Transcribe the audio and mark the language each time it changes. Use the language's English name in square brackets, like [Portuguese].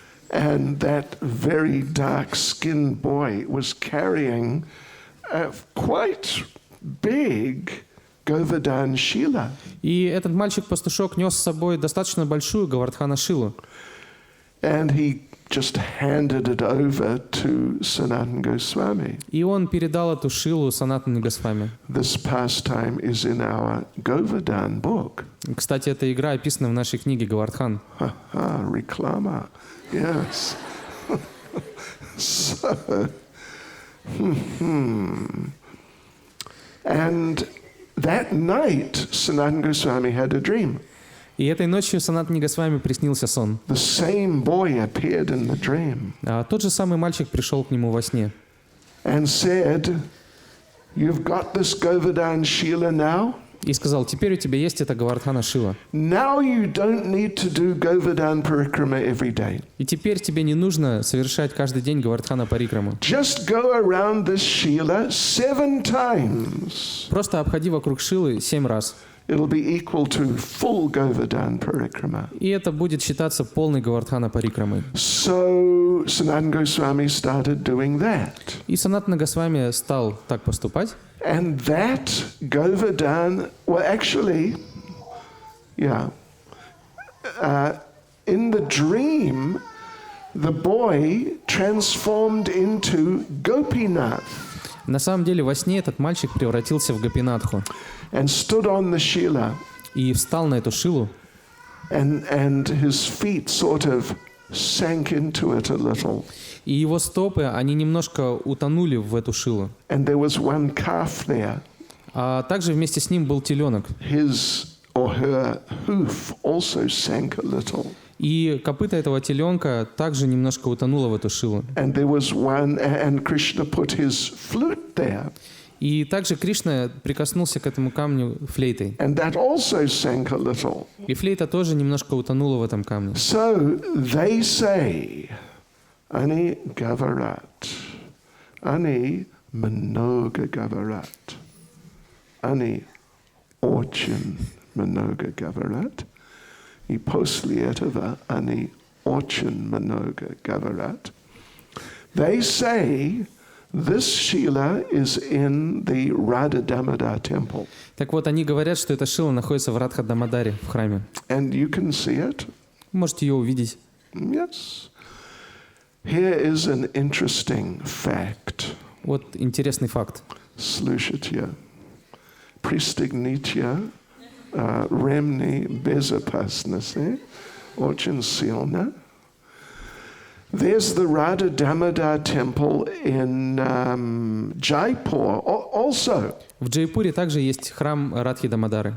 [English] And that very dark-skinned boy was carrying a quite big Govardhan Shila. [Russian] И этот мальчик-пастушок нес с собой достаточно большую Говардхана Шилу. [English] And he just handed it over to Sanatana Goswami. [Russian] И он передал эту Шилу Санатане Госвами. [English] This pastime is in our Govardhan book. [Russian] Кстати, эта игра описана в нашей книге Говардхан. [English] Reklama. Yes. So, And that night, Sanatana Goswami had a dream. [Russian] И этой ночью Санатане Госвами приснился сон. [English] The same boy appeared in the dream [Russian] Тот же самый мальчик пришел к нему во сне. [English] and said, "You've got this Govardhan Shila now. [Russian] И сказал: теперь у тебя есть эта Говардхана Шила. [English] Now you don't need to do Govardhan Parikrama every day. [Russian] И теперь тебе не нужно совершать каждый день Говардхана Парикраму. [English] Just go around this Shila 7 times. [Russian] Просто обходи вокруг Шилы 7 раз. [English] It'll be equal to full Govardhan Parikrama." [Russian] И это будет считаться полной Говардхана Парикрамой. [English] So Sanatana Goswami started doing that. [Russian] И Санатана Госвами стал так поступать. [English] And that Govardhan, well, actually, in the dream, the boy transformed into Gopinath. [Russian] На самом деле во сне этот мальчик превратился в Гопинатху [English] And stood on the Shila, [Russian] и встал на эту Шилу, [English] and his feet sort of sank into it a little. [Russian] и его стопы, они немножко утонули в эту Шилу. [English] And there was one calf there. [Russian] А также вместе с ним был теленок. [English] His or her hoof also sank a little. [Russian] И копыта этого теленка также немножко утонуло в эту Шилу. [English] And there was one, and Krishna put his flute there. [Russian] И также Кришна прикоснулся к этому камню флейтой. [English] And that also sank a little. [Russian] И флейта тоже немножко утонула в этом камне. So they say, Ani Gavarat, Ani Manoga Gavarat, Ani Orchin Manoga Gavarat, и после этого они очень много говорят. [English] They say this Shila is in the Radha Damodar temple. [Russian] Так вот, они говорят, что эта шила находится в Радха-Дамодаре, в храме. [English] And you can see it. [Russian] Вы можете ее увидеть. [English] Yes. Here is an interesting fact. [Russian] Вот интересный факт. Слушайте. Пристегните ремни безопасности. Очень сильно. [English] There's the Radha Damodar temple in Jaipur also. [Russian] В Джайпуре также есть храм Радхи Дамодары.